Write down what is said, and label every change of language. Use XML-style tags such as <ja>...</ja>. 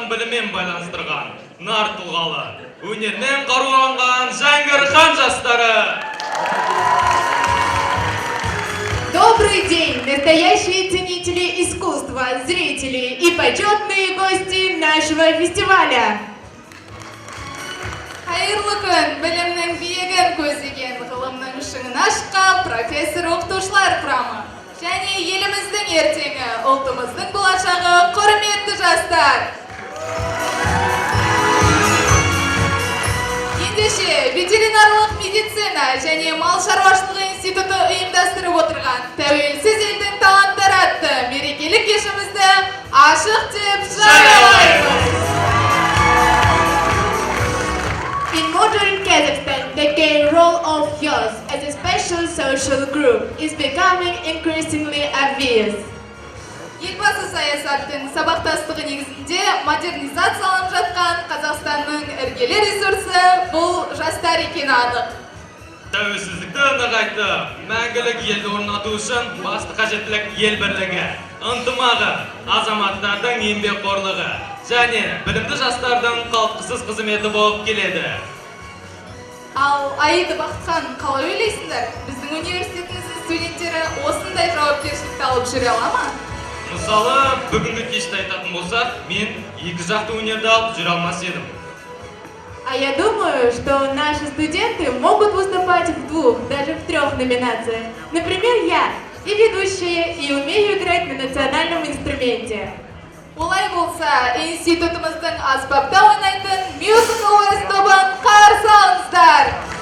<kk>тілімен байланыстырған нар тұлғалы, өнермен қаруланған Жәңгірхан жастары.</kk> <ru>Добрый день, настоящие ценители искусства, зрители и почетные гости нашего фестиваля.</ru> <kk>Hayırlı gün, bilimнің биігін көздеген, ғылымның шыңын ашқан профессор-оқытушылар құрамы. Және еліміздің ертеңі, ұлтымыздың болашағы, құрметті жастар. Ендеше, ветеринарлық медицина және мал шаруашылығы институты ұйымдастырып отырған тәуелсіз елдің таланттары атты мерекелік кешімізді ашық деп жариялаймыз.</kk> <en>In modern Kazakhstan, the gay role of youth as a special social group is becoming increasingly obvious.</en> <kk>Елбасы саясаттың сабақтастығы негізінде модернизацияланып жатқан Қазақстанның іргелі ресурсы бұл жастар екені анық. Тәуелсіздікті нығайтты, мәңгілік елді орнату үшін басты қажеттілік ел бірлігі, ынтымағы, азаматтардың еңбекқорлығы және білімді жастардың қалтқысыз қызметі болып келеді. Ал Аида Бақытхан, қалай ойлайсыңдар? Біздің университетіміздің студенттері осындай жауапкершілікті алып жүре ала ма? Мысалы, бүгінгі кешті айтатын болсақ, мен екі жақты өнерді алып жүре алмас едім.</kk> <ru>А я думаю, что наши студенты могут выступать в двух, даже в трех номинациях. Например, я и ведущая, и умею играть на национальном инструменте.</ru> <kk>Олай болса, институтымыздың аспапта ойнайтын Musical West тобын қарсы алыңыздар.</kk>